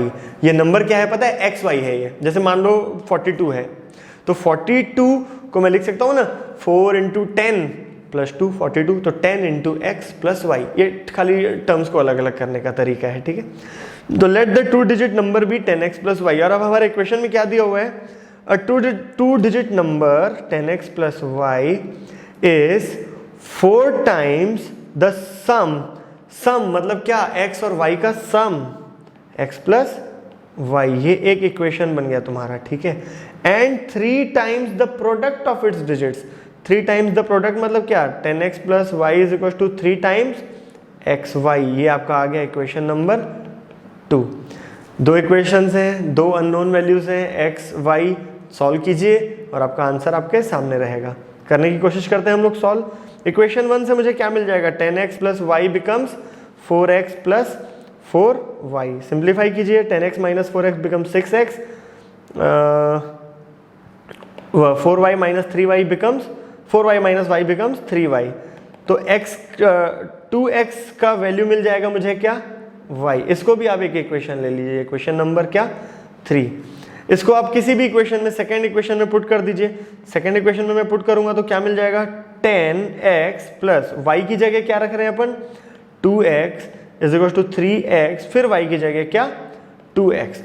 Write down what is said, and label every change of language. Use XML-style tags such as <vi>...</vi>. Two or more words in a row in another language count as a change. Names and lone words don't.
<hi>ये नंबर क्या है पता है, x y है ये। जैसे मान लो 42 है, तो 42 को मैं लिख सकता हूँ ना 4 × 10 + 2 42, तो 10 × x + y। ये खाली टर्म्स को अलग अलग करने का तरीका है। ठीक है, तो</hi> <en>let the 2-digit number be 10x + y.</en> <hi>और अब हमारे इक्वेशन में क्या दिया हुआ है,</hi> <en>a 2-digit number 10x + y is 4 times the sum</en> <hi>मतलब क्या, x और y का सम, x + y, ये एक इक्वेशन बन गया तुम्हारा। ठीक है,</hi> <en>एंड 3 times the product of its digits। 3 times the product</en> <hi>मतलब क्या,</hi> <en>10x + y = 3 times xy।</en> <hi>ये आपका आ गया</hi> <en>equation number 2.</en> <hi>दो इक्वेशंस हैं, दो</hi> <en>unknown values</en> <hi>हैं x y, सॉल्व कीजिए और आपका आंसर आपके सामने रहेगा। करने की कोशिश करते हैं हम लोग सॉल्व। इक्वेशन 1 से मुझे क्या मिल जाएगा,</hi> <en>10x + y becomes 4x + 4y।</en> <hi>सिंप्लीफाई कीजिए,</hi> <en>10x - 4x becomes 6x, 4y - 3y becomes 4y - y becomes 3y।</en> <hi>तो x 2x का वैल्यू मिल जाएगा मुझे क्या, y। इसको भी आप एक इक्वेशन ले लीजिए,</hi> <en>equation number</en> <hi>क्या, 3। इसको आप किसी भी इक्वेशन में,</hi> <en>second equation</en> <hi>में पुट कर दीजिए।</hi> <en>second equation</en> <hi>में मैं पुट करूंगा तो क्या मिल जाएगा, 10x + y की जगह क्या रख रहे हैं अपन, 2x = 3x, फिर y की जगह क्या, 2x।</hi>